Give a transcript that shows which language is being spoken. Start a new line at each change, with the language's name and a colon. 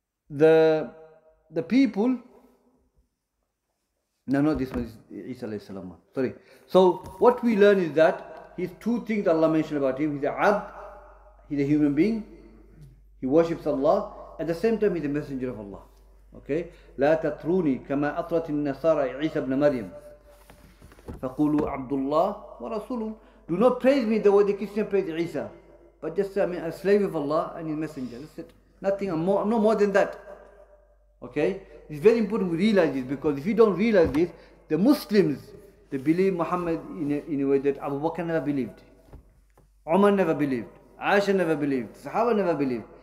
English: The people. No, this one is Isa alayhi salam. Sorry. So what we learn is that his two things Allah mentioned about him. He's a abd, he's a human being, he worships Allah, at the same time he's a messenger of Allah. Okay?
Arabic: لا تطروني كما أطرت النصارى عيسى ابن مريم فقولوا عبد الله ورسوله.
English: Do not praise me the way the Christian praise Isa, but just say I'm a slave of Allah and His messenger. That's it. Nothing more, no more than that. Okay? It's very important we realize this, because if you don't realize this, the Muslims, they believe Muhammad in a way that Abu Bakr never believed, Umar never believed, Aisha never believed, Sahaba never believed.